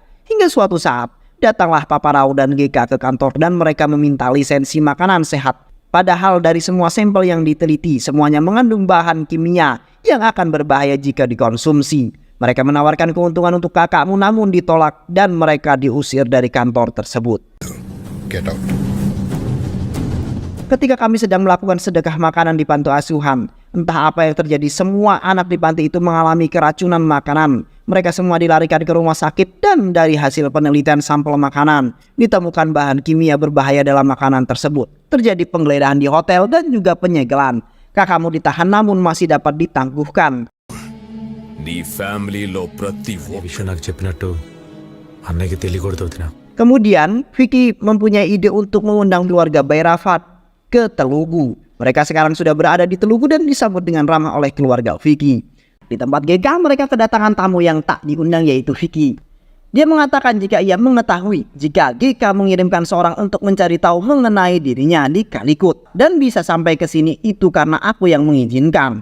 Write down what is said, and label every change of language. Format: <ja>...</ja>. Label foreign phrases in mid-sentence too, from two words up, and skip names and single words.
<id>Hingga suatu saat, datanglah Papa Rao dan Gika ke kantor dan mereka meminta lisensi makanan sehat. Padahal dari semua sampel yang diteliti, semuanya mengandung bahan kimia yang akan berbahaya jika dikonsumsi. Mereka menawarkan keuntungan untuk kakakmu namun ditolak dan mereka diusir dari kantor tersebut.</id> <en>Get out.</en> <id>Ketika kami sedang melakukan sedekah makanan di panti asuhan, entah apa yang terjadi, semua anak di panti itu mengalami keracunan makanan. Mereka semua dilarikan ke rumah sakit dan dari hasil penelitian sampel makanan, ditemukan bahan kimia berbahaya dalam makanan tersebut. Terjadi penggeledahan di hotel dan juga penyegelan. Kakakmu ditahan namun masih dapat ditangguhkan.</id> <te>నీ ఫ్యామిలీలో ప్రతి విషయం నాకు చెప్పినట్టు అన్నయ్యకి తెలియకూడదు వదినా.</te> <id>Kemudian Vicky mempunyai ide untuk mengundang keluarga Bayrafat ke Telugu. Mereka sekarang sudah berada di Telugu dan disambut dengan ramah oleh keluarga Vicky. Di tempat GK mereka kedatangan tamu yang tak diundang yaitu Vicky. Dia mengatakan jika ia mengetahui jika GK mengirimkan seorang untuk mencari tahu mengenai dirinya di Calicut dan bisa sampai ke sini itu karena aku yang mengizinkan.</id>